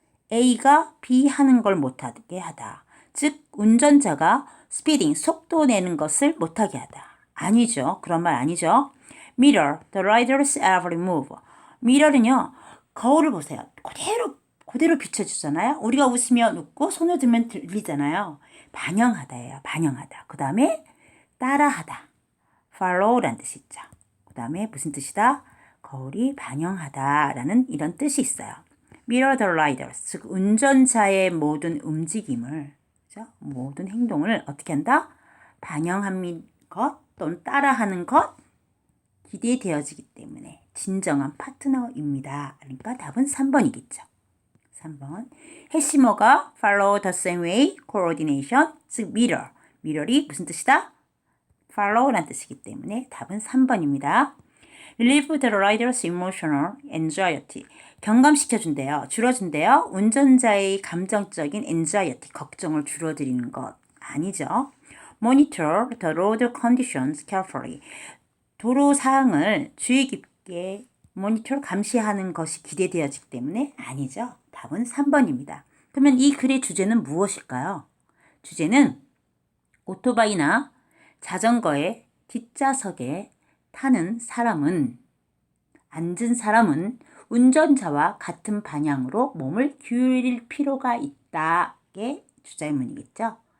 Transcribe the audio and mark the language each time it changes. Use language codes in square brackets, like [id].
[ko] A가 B 하는 걸 못하게 하다. 즉 운전자가 speeding, 속도 내는 것을 못하게 하다. 아니죠. 그런 말 아니죠. [en] Mirror the rider's every move. [ko] mirror은요. 거울을 보세요. 그대로 비춰주잖아요. 우리가 웃으면 웃고 손을 들면 들리잖아요. 반영하다예요. 반영하다. 그 다음에 따라하다. follow라는 뜻이 있죠. 그 다음에 무슨 뜻이다? 거울이 반영하다라는 이런 뜻이 있어요. [en] Mirror the riders, [ko] 즉 운전자의 모든 움직임을, 그죠? 모든 행동을 어떻게 한다? 반영하는 것 또는 따라하는 것 기대되어지기 때문에 진정한 파트너입니다. 그러니까 답은 3번이겠죠. 3번. 핵심어가 [en] follow the same way, [ko] coordination, 즉 mirror. mirror이 무슨 뜻이다? follow라는 뜻이기 때문에 답은 3번입니다. [en] relieve the rider's emotional anxiety. [ko] 경감시켜준대요. 줄여준대요. 운전자의 감정적인 anxiety, 걱정을 줄어들이는 것 아니죠. [en] monitor the road conditions carefully. [ko] 도로 사항을 주의 깊게 모니터 감시하는 것이 기대되어지기 때문에 아니죠. 답은 3번입니다. 그러면 이 글의 주제는 무엇일까요? 주제는 오토바이나 자전거의 뒷좌석에 타는 사람은, 앉은 사람은 운전자와 같은 방향으로 몸을 기울일 필요가 있다의 주제문이겠죠.